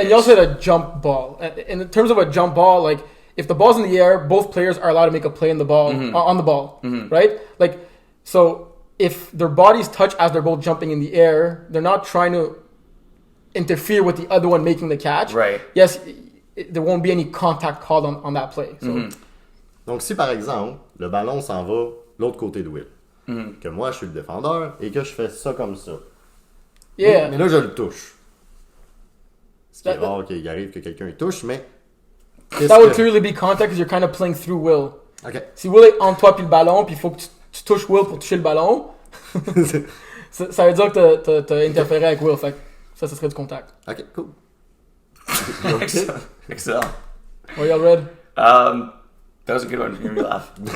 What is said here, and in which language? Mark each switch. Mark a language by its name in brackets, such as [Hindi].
[English] And you also had a jump ball. In terms of a jump ball, like if the ball's in the air, both players are allowed to make a play in the ball on the ball, right? Like so, if their bodies touch as they're both jumping in the air, they're not trying to interfere with the other one making the catch. Right. Yes, there won't be any contact called on that play. So. [French] Donc, si par exemple, le ballon s'en va l'autre côté de Will, que moi, je suis le défendeur et que je fais ça comme ça. [English] Yeah. [French] Mais là, je le touche. Ce qui est rare qu'il arrive que quelqu'un le touche, mais... [English] That would clearly be contact because you're kind of playing through Will. OK. [French] Si Will est en toi puis le ballon, puis il faut que tu touches Will pour toucher le ballon, ça veut dire que t'as interféré avec Will. Fait que ça serait du contact. [English] OK, cool. Excellent. Are y'all read? That was a good one. You made me laugh.